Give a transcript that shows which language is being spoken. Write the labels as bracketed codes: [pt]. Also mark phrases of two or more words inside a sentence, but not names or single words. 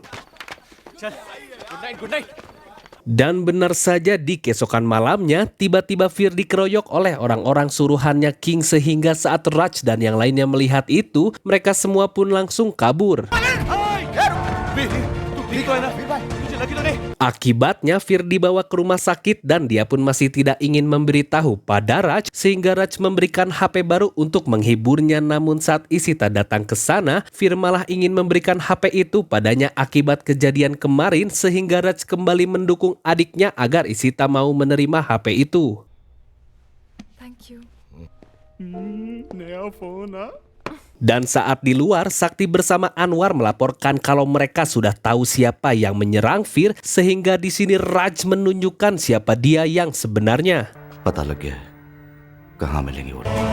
[en] चल good night good night [id] Dan benar saja di keesokan malamnya, tiba-tiba Fir dikeroyok oleh orang-orang suruhannya King, sehingga saat Raj dan yang lainnya melihat itu, mereka semua pun langsung kabur. [hi] ठीक तो है ना मुझे लगी तो नहीं [id] Akibatnya Fir dibawa ke rumah sakit dan dia pun masih tidak ingin memberitahu pada Raj, sehingga Raj memberikan HP baru untuk menghiburnya. Namun saat Ishita datang ke sana, Fir malah ingin memberikan HP itu padanya akibat kejadian kemarin, sehingga Raj kembali mendukung adiknya agar Ishita mau menerima HP itu. [en] Thank you [hi] नया फोन हाँ [id] Dan saat di luar, Sakti bersama Anwar melaporkan kalau mereka sudah tahu siapa yang menyerang Fir, sehingga di sini Raj menunjukkan siapa dia yang sebenarnya. [hi] पता लग गया है कहाँ मिलेंगे वो लोग।